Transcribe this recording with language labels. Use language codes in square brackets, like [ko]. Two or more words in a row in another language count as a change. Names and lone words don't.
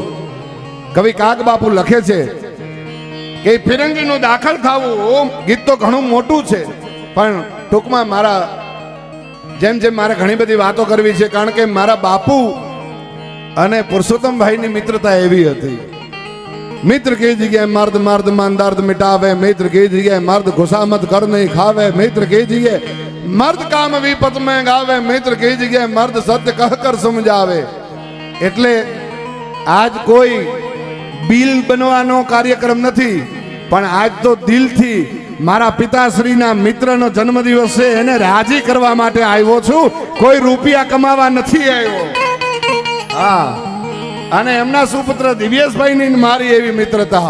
[gu] કવિ કાગબાપુ લખે છે કે ફિરંગીનું દાખલ થવું ગીત તો ઘણું મોટું છે, પણ ટૂંકમાં મારા જેમ મારે ઘણી બધી વાતો કરવી છે, કારણ કે મારા બાપુ અને પુરુષોત્તમભાઈની મિત્રતા એવી હતી. [hi] મિત્ર की जगह मर्द मर्द मान दर्द मिटावे, मित्र की जगह मर्द खुशामद कर नहीं खावे, मित्र की जगह मर्द काम विपत में गावे, मित्र की जगह मर्द सत्य कहकर समझावे. [gu] એટલે આજ કોઈ બિલ બનવાનો કાર્યક્રમ નથી, પણ આજ તો દિલથી મારા પિતાશ્રીના મિત્રનો જન્મદિવસ છે, એને રાજી કરવા માટે આવ્યો છું. કોઈ રૂપિયા કમાવા નથી આવ્યો. હા, અને એમના સુપુત્ર દિવ્યેશભાઈની મારી એવી મિત્રતા.